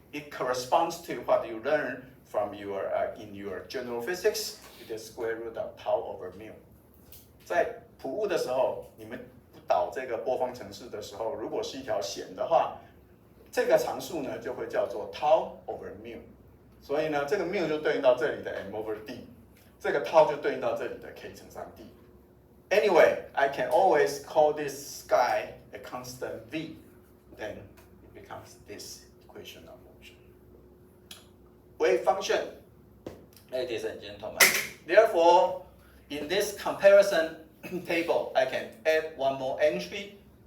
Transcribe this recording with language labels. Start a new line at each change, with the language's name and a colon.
English: It corresponds to what you learn from in your general physics, it is square root of tau over mu.
Chinese: 在普物的时候，你们导这个波方程式的时候，如果是一条弦的话，这个常数呢就会叫做 tau over mu。所以呢，这个 mu 就对应到这里的 m over d， 这个 tau 就对应到这里的 k 乘上 d。
English: Anyway, I can always call this guy a constant v. then it becomes this equation of motion. Wave function, ladies and gentlemen. Therefore, in this comparison table, I can add one more entry.